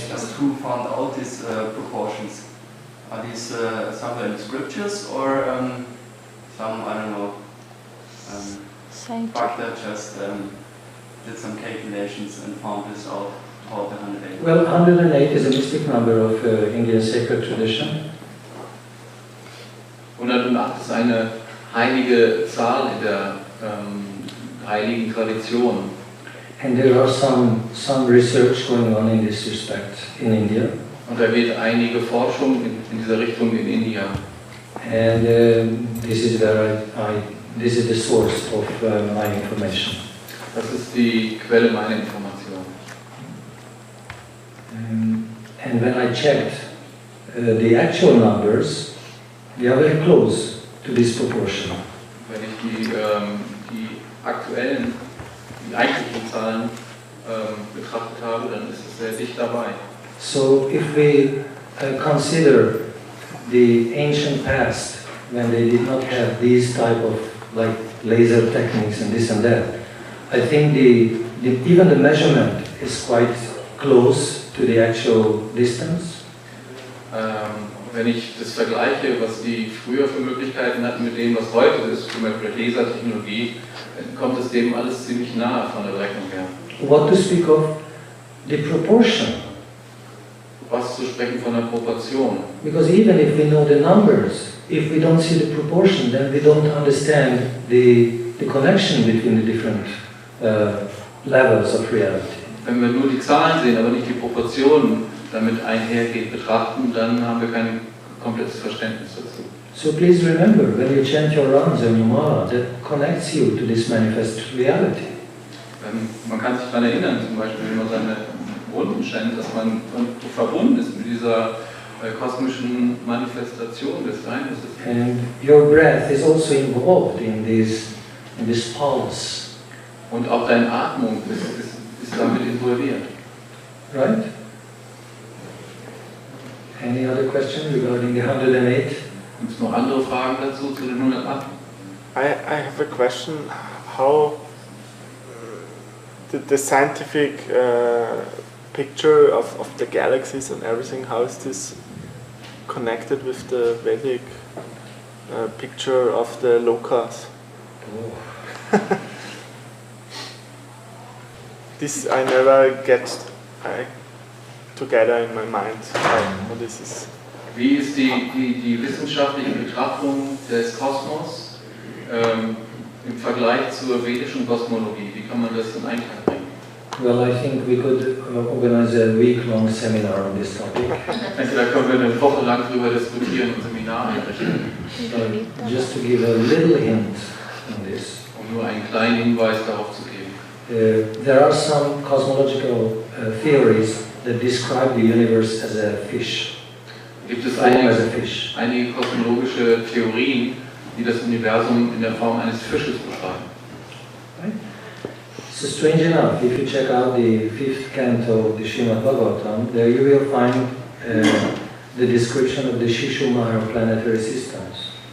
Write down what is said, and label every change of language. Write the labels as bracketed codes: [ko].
[en] Just who found out these proportions? Are these somewhere in the scriptures or some, I don't know, Scientific. Bhakta just did some calculations and found this out, about the 108? Well, 108 is a mystic number of Indian sacred tradition. [de] 108 ist eine heilige Zahl in der heiligen Tradition. [en] And there are some research going on in this respect in India. [de] Und da wird einige Forschung in dieser Richtung in India. [en] And this is where this is the source of my information. [de] Das ist die Quelle meiner Information. [en] And when I checked the actual numbers, they are very close to this proportion. [de] Wenn ich die aktuellen, die eigentlichen Zahlen betrachtet habe, dann ist es sehr dicht dabei. [en] So if we consider the ancient past, when they did not have these type of like laser techniques and this and that, I think even the measurement is quite close to the actual distance. [de] Wenn ich das vergleiche, was die früher für Möglichkeiten hatten mit dem, was heute ist, zum Beispiel Lasertechnologie, dann kommt es dem alles ziemlich nahe von der Berechnung her. [en] What to speak of the proportion? [de] Was zu sprechen von der Proportion? [en] Because even if we know the numbers, if we don't see the proportion, then we don't understand the connection between the different levels of reality. [de] Wenn wir nur die Zahlen sehen, aber nicht die Proportionen damit einhergehend betrachten, dann haben wir kein komplettes Verständnis dazu. [en] So please remember, when you chant your rounds and your mala, that connects you to this manifest reality. [de] Man kann sich daran erinnern, zum Beispiel, wenn man seine Runden chantet, dass man verbunden ist mit dieser kosmischen Manifestation des Geheimnisses. [en] And your breath is also involved in this pulse. [de] Und auch deine Atmung ist damit involviert. [en] Right? Any other question regarding the 108? [de] Gibt es noch andere Fragen dazu zu den 108? [en] I have a question. How the scientific picture of the galaxies and everything, how is this connected with the Vedic picture of the lokas? Oh. This I never get together in my mind. How this is. [de] Wie ist die wissenschaftliche Betrachtung des Kosmos im Vergleich zur vedischen Kosmologie? Wie kann man das in Einklang bringen? [en] Well, I think we could organize a week-long seminar on this topic. [de] Entweder können wir eine Woche lang darüber diskutieren und Seminar einrichten. [en] Just to give a little hint on this. [de] Um nur einen kleinen Hinweis darauf zu geben. [en] there are some cosmological theories that describe the universe as a fish. [de] Gibt es [en] As [de] einige [en] a fish. [de] kosmologische Theorien, die das Universum in der Form eines Fisches beschreiben. [en] Right? So strange enough, if you check out the 5th canto of the Srimad Bhagavatam, there you will find the description of the Shishumara planetary systems.